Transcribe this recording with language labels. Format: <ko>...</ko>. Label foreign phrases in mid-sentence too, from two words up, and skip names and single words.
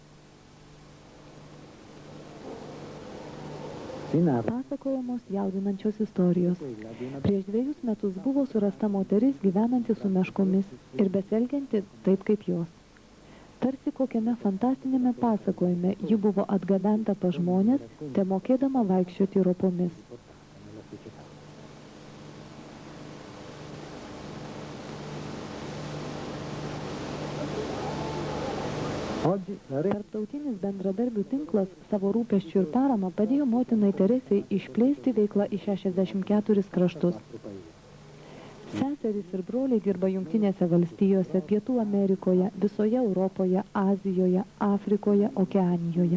<lt>Pasakojamos jaudinančios istorijos. Prieš 2 metus buvo surasta moteris gyvenanti su meškomis ir besielgianti taip kaip jos. Tarsi kokiame fantastinėme pasakojime ji buvo atgabenta pas žmonės, te mokėdama vaikščioti ropomis.</lt> <it>oggi la re</it> <lt>Tarptautinis bendradarbių tinklas savo rūpesčių ir paramą padėjo motinai Teresei išplėsti veiklą į 64 kraštus. Seserys ir broliai dirba Jungtinėse valstijose, Pietų Amerikoje, visoje Europoje, Azijoje, Afrikoje, Okeanijoje.</lt>